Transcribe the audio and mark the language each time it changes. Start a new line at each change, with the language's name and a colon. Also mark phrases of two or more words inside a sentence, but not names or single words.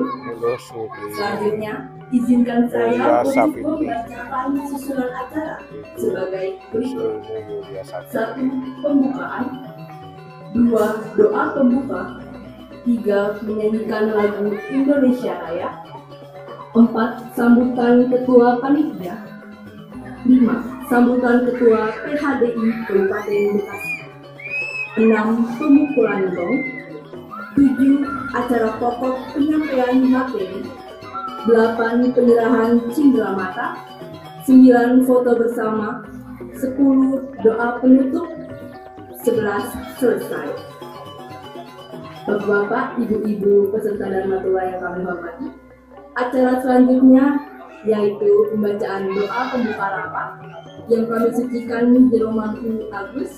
Indonesian: Selanjutnya, izinkan saya untuk membacakan susunan acara sebagai berikut. 1. Pembukaan. 2. Doa pembuka. 3. Menyanyikan lagu Indonesia Raya. 4. Sambutan Ketua Panitia. 5. Sambutan Ketua PHDI Kabupaten Bekasi. 6. Pemukulan gong. 7. Acara pokok penyampaian materi. 8. Penyerahan cindera mata. 9. Foto bersama. 10. Doa penutup. 11. Selesai. Bapak-bapak, ibu-ibu peserta Dharma Tula yang kami hormati, acara selanjutnya yaitu pembacaan doa pembuka rapat yang kami sucikan Jero Mangku Agus.